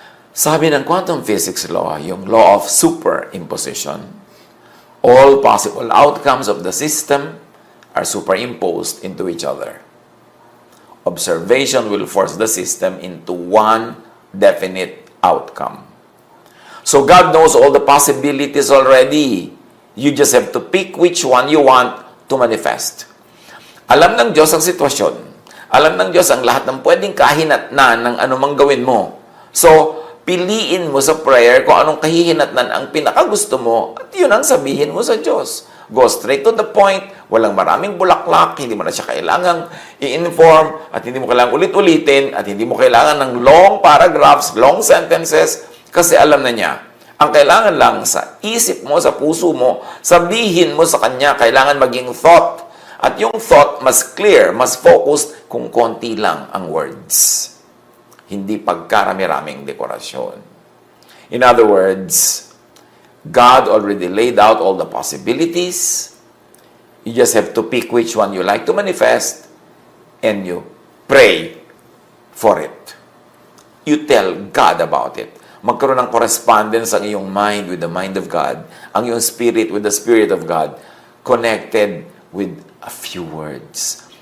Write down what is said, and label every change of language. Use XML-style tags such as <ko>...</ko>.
<en>Sabi ng quantum physics law, yung law of superimposition, all possible outcomes of the system are superimposed into each other. Observation will force the system into one definite outcome. So God knows all the possibilities already. You just have to pick which one you want to manifest.</en> <tl>Alam ng Diyos ang sitwasyon. Alam ng Diyos ang lahat ng pwedeng kahinatnan ng anumang gawin mo. So, piliin mo sa prayer kung anong kahihinatnan ang pinakagusto mo at yun ang sabihin mo sa Diyos. Go straight to the point, walang maraming bulaklak, hindi mo na siya kailangang i-inform at hindi mo kailangang ulit-ulitin at hindi mo kailangan ng</tl> <en>long paragraphs, long sentences</en> <tl>kasi alam na niya. Ang kailangan lang sa isip mo, sa puso mo, sabihin mo sa Kanya, kailangan maging thought. At yung thought mas clear, mas focused kung konti lang ang words. hindi pagkarami-raming dekorasyon.</tl> <en>In other words, God already laid out all the possibilities. You just have to pick which one you like to manifest and you pray for it. You tell God about it. Magkaroon ng correspondence ang iyong mind with the mind of God, ang iyong spirit with the Spirit of God, connected with a few words.</en>